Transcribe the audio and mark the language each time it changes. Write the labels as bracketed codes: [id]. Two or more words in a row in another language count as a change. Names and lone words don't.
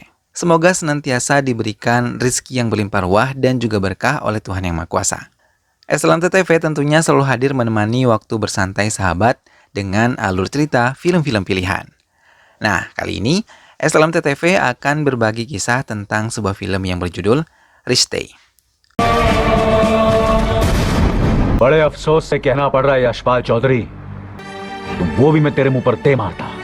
[id] Semoga senantiasa diberikan rizki yang berlimpah ruah dan juga berkah oleh Tuhan Yang Maha Kuasa. SLMT TV tentunya selalu hadir menemani waktu bersantai sahabat dengan alur cerita film-film pilihan. Nah, kali ini SLMT TV akan berbagi kisah tentang sebuah film yang berjudul Rishte. [hi] बड़े अफसोस से कहना पड़ रहा है यशपाल चौधरी, तो वो भी मैं तेरे मुंह पर दे मारता।